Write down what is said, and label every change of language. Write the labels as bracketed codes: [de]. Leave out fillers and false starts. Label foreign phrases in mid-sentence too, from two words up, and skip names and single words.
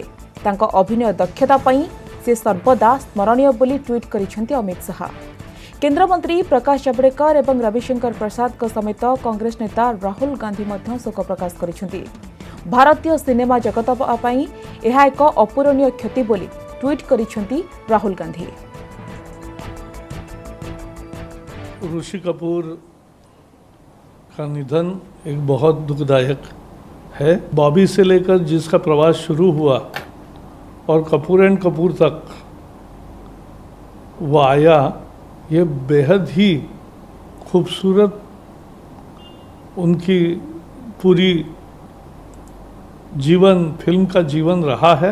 [or] ତାଙ୍କ ଅଭିନୟ ଦକ୍ଷତା ପାଇଁ ସେ ସର୍ବଦା ସ୍ମରଣୀୟ ବୋଲି ଟ୍ୱିଟ୍ କରିଛନ୍ତି ଅମିତ ଶାହା। କେନ୍ଦ୍ରମନ୍ତ୍ରୀ ପ୍ରକାଶ ଜାଭଡେକର ଏବଂ ରବିଶଙ୍କର ପ୍ରସାଦଙ୍କ ସମେତ କଂଗ୍ରେସ ନେତା ରାହୁଲ ଗାନ୍ଧୀ ମଧ୍ୟ ଶୋକ ପ୍ରକାଶ କରିଛନ୍ତି। ଭାରତୀୟ ସିନେମା ଜଗତ ପାଇଁ ଏହା ଏକ ଅପୂରଣୀୟ କ୍ଷତି ବୋଲି ଟ୍ୱିଟ୍ କରିଛନ୍ତି ରାହୁଲ ଗାନ୍ଧୀ। [hi] ऋषि कपूर का निधन एक बहुत दुखदायक है। बॉबी से लेकर जिसका प्रवास शुरू हुआ और कपूर एंड कपूर तक वो आया, ये बेहद ही खूबसूरत उनकी पूरी जीवन, फिल्म का जीवन रहा है।